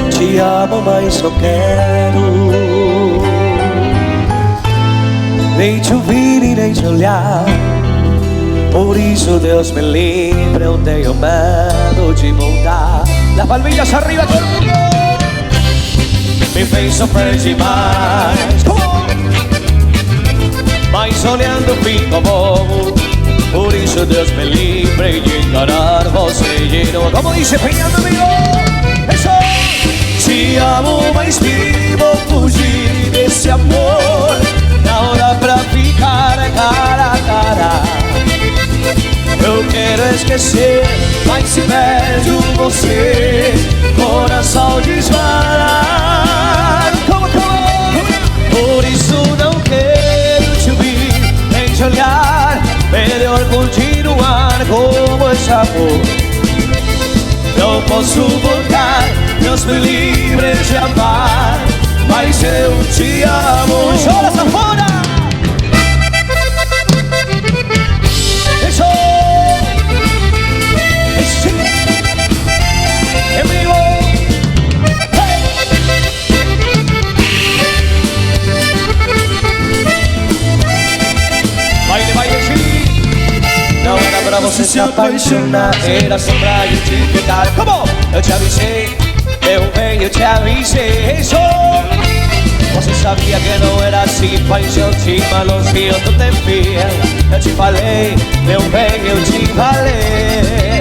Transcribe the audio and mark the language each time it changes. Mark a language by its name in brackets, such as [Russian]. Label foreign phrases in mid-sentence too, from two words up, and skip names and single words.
[Portuguese] te amo, mas só quero nem te ouvir e nem te olhar. Por isso, Deus me livre, eu tenho medo de voltar. [Spanish] Las palmillas arriba, todo el mundo. [Portuguese] Me fez sofrer demais, mas olhando fico bobo. Por isso, Deus me livre de encarar você de novo. [Spanish] Como dice Peñando amigo, eso. [Portuguese] Te amo, mas vivo fugir desse amor. Não dá pra ficar cara a cara. Eu quero esquecer, mas se vejo você, coração dispara. Como? Por isso não quero te ouvir, nem te olhar. Melhor continuar como esse amor. Não posso voltar, Deus me livre de amar, mas eu te amo. Chora, sanfona! [Spanish] Eso! En vivo! Hey! Baile, baile, sí! [Portuguese] Não era pra você se apaixonar, era só pra eu te ficar. Como? Eu te avisei, meu bem, eu te avisei. [Spanish] Eso! [Portuguese] Você sabia que não era assim, paixão te malosia, tu te fia. Eu te falei, meu bem, eu te falei.